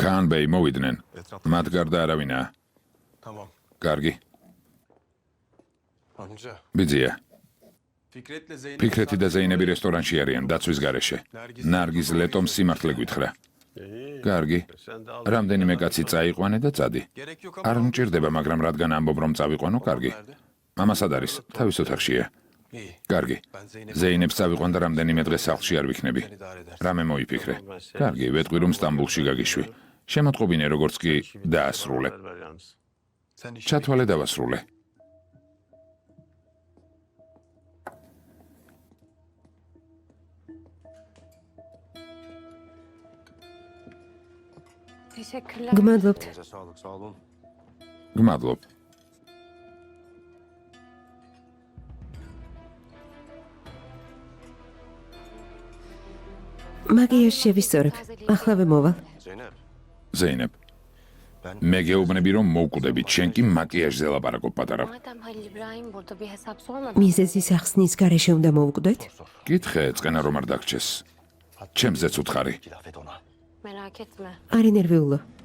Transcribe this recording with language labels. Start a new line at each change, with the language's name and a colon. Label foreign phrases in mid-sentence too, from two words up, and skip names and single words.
Georgian: კან ბეი მოვიდნენ. მათ გარდა არავინაა.
Turkish: Tamam.
Georgian: კარგი.
Turkish: Amca.
Georgian: ბიძია.
Turkish: Fikret'le Zeynep
Georgian: ფიქრეთი და ზეინები რესტორანში არიან დაცვის გარეშე. ნარგიზ ლეტომ სიმართლე გვითხრა. კარგი. რამდენიმე კაცი წაიყვანე და წადი.
Turkish: gerek yok
Georgian: არ
Turkish: ama
Georgian: მჭირდება, მაგრამ რადგან ამბობ რომ წავიყვანო, კარგი. მამასად არის, თავის ოთახშია.
Turkish: İyi.
Georgian: კარგი.
Turkish: Ben Zeynep
Georgian: ზეინებს წავიყვან და რამდენიმე დღე სახლში არ ვიქნები.
Turkish: idare eder.
Georgian: რამე მოიფიქრე. კარგი, ვეტყვი რომ სტამბულში გაგიშვი. შემოტყობინე როგორც კი დაასრულე.
Turkish: sen işini
Georgian: ჩათვალე დავასრულე.
Turkish: Teşekkürler.
Georgian: გმადლობთ.
Turkish: Size sağlık, sağ olun.
Georgian: გმადლობ. მაგიას შევისწორებ. ახლავე მოვალ.
Turkish: Zeynep.
Georgian: ზეინებ. მე გეუბნები რომ მოვკვდები, შენ კი მაკიაჟზე ლაპარაკობ პატარა.
Turkish: Madem Halil İbrahim burada bir hesap sormadı.
Georgian: მიზეზის ახსნის გარეშე უნდა მოვკვდეთ? კითხე, წყენა რომ არ დაგჭეს. ჩემზეც უთხარი.
Turkish: İki laf et ona. Merak etme.
Georgian: არ ინერვიულო.